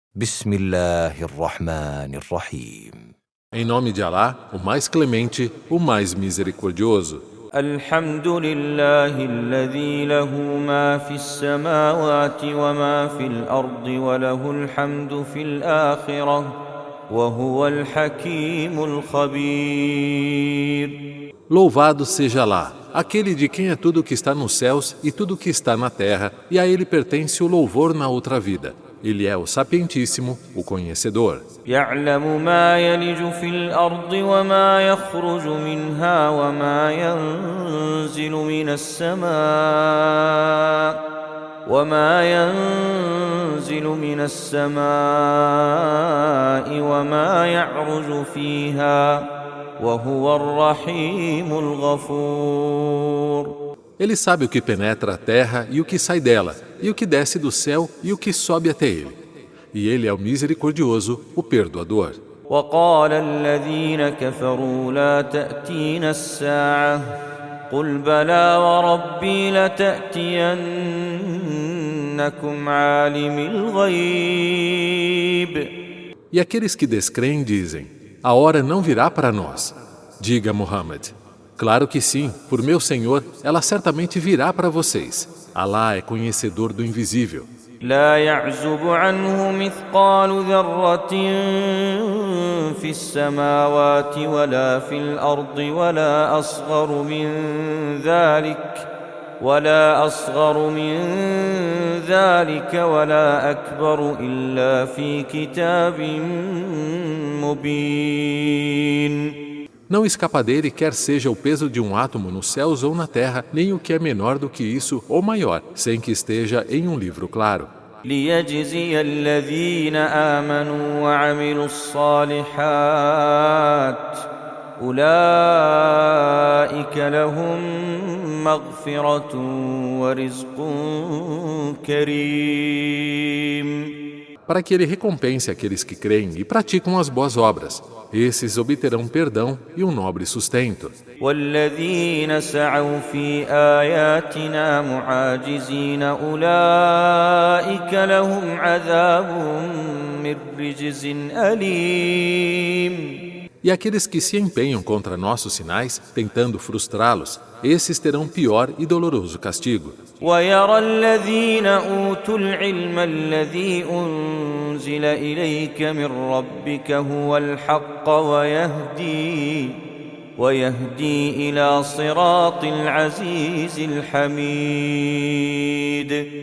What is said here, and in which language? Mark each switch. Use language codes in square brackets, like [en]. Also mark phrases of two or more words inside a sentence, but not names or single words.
[ar] Bismillahirrahmanirrahim. [pt] Em nome de Alá, o mais clemente, o mais misericordioso. [ar] الحمد لله الذي له ما في السماوات وما في الأرض وله الحمد في الآخرة وهو الحكيم الخبير. [pt] Louvado seja Alá, aquele de quem é tudo que está nos céus e tudo que está na terra, e a ele pertence o louvor na outra vida. Ele é o sapientíssimo, o conhecedor. [ar] يعلم ما يلج في الأرض وما يخرج منها وما ينزل من السماء وما يعرج فيها وهو الرحيم الغفور. [pt] Ele sabe o que penetra a terra e o que sai dela, e o que desce do céu e o que sobe até ele. E ele é o misericordioso, o perdoador. [ar] وقال الذين كفروا لا تأتينا الساعة قل بلى وربي لتأتينكم عالم الغيب. [pt] E aqueles que descreem dizem, a hora não virá para nós. Diga, Muhammad, claro que sim, por meu Senhor, ela certamente virá para vocês. Alá é conhecedor do invisível. [ar] لا يعزب عنه مثقال ذرة في السماوات ولا في الأرض ولا أصغر من ذلك ولا أكبر إلا في كتاب مبين. [pt] Não escapa dele quer seja o peso de um átomo nos céus ou na terra, nem o que é menor do que isso ou maior, sem que esteja em um livro claro. [ar] ليجزي الذين آمنوا وعملوا الصالحات أولئك لهم مغفرة ورزق كريم. [pt] Para que ele recompense aqueles que creem e praticam as boas obras. Esses obterão perdão e um nobre sustento. [ar] والذين سعوا في آياتنا معاجزين أولئك لهم عذاب من رجز أليم. [pt] E aqueles que se empenham contra nossos sinais, tentando frustrá-los, esses terão pior e doloroso castigo. [ar] ويرى الذين أوتوا العلم الذي أنزل إليك من ربك هو الحق ويهدي إلى صراط العزيز الحميد.